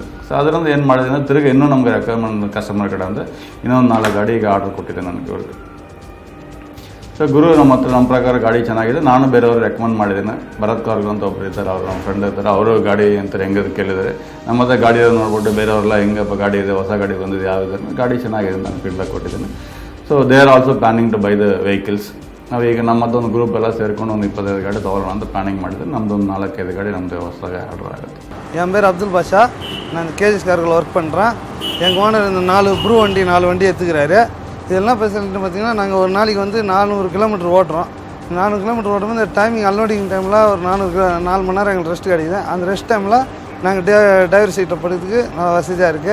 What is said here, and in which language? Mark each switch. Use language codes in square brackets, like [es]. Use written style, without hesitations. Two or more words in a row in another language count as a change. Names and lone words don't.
[kn] ಸೊ ಅದರಿಂದ ಏನು ಮಾಡಿದ್ದೀನಿ, ತಿರುಗಿ ಇನ್ನೂ ನಮಗೆ [en] recommend customer [kn] ಕಡೆ ಅಂದರೆ ಇನ್ನೊಂದು 4 ಗಾಡಿ ಈಗ ಆರ್ಡರ್ ಕೊಟ್ಟಿದ್ದೆ ನನಗೆ ಇವ್ರಿಗೆ. ಸೊ ಗುರು ನಮ್ಮ ಹತ್ರ ನಮ್ಮ ಪ್ರಕಾರ ಗಾಡಿ ಚೆನ್ನಾಗಿದೆ. ನಾನು ಬೇರೆಯವ್ರು ರೆಕಮೆಂಡ್ ಮಾಡಿದ್ದೀನಿ. ಭರತ್ ಕಾರ್ಗೋ ಅಂತ ಒಬ್ಬರು ಇದ್ದಾರೆ, ಅವರು ನಮ್ಮ ಫ್ರೆಂಡ್ ಇರ್ತಾರೆ. ಅವರು ಗಾಡಿ ಅಂತಾರೆ ಹೆಂಗದು ಕೇಳಿದರೆ ನಮ್ಮ ಹತ್ರ ಗಾಡಿ ನೋಡ್ಬಿಟ್ಟು ಬೇರೆಯವ್ರೆಲ್ಲ ಹೆಂಗಪ್ಪ ಗಾಡಿ ಇದೆ, ಹೊಸ ಗಾಡಿ ಬಂದಿದೆ, ಯಾವುದಿದೆ ಗಾಡಿ ಚೆನ್ನಾಗಿದೆ ಅಂತ ನಾನು ಫೀಡ್ಬ್ಯಾಕ್ ಕೊಟ್ಟಿದ್ದೀನಿ. [en] So they are also planning to buy the vehicles. ನಾವೀಗ ನಮ್ಮದೊಂದು ಗ್ರೂಪ್ ಎಲ್ಲ ಸೇರಿಕೊಂಡು ಒಂದು 25 ಗಾಡಿ ತೊಗೊಳ್ಳೋಣ ಅಂತ ಪ್ಲಾನಿಂಗ್ ಮಾಡಿದ್ರೆ ನಮ್ಮದೊಂದು 4-5 ಗಾಡಿ ನಮ್ಮದು ಹೊಸದಾಗಿ ಆರ್ಡರ್ ಆಗುತ್ತೆ. [ta] என் பேர் அப்துல் பாஷா. நான் KGS கார்கில் ஒர்க் பண்ணுறேன். எங்கள் ஓனர் இந்த 4 ப்ரூ வண்டி 4 வண்டி எடுத்துக்கிறாரு. இதெல்லாம் ஃபெசிலிட்டி பார்த்திங்கன்னா நாங்கள் ஒரு நாளைக்கு வந்து 400 கிலோமீட்டர் ஓட்டுறோம். 400 கிலோமீட்டர் ஓட்டும்போது இந்த [en] timing unloading [ta] டைமில் ஒரு 4 மணி நேரம் எங்களுக்கு ரெஸ்ட் கிடைக்குது. அந்த ரெஸ்ட் டைமில் நாங்கள் டிரைவர் சீட்டை படுறதுக்கு நல்லா வசதியாக இருக்குது.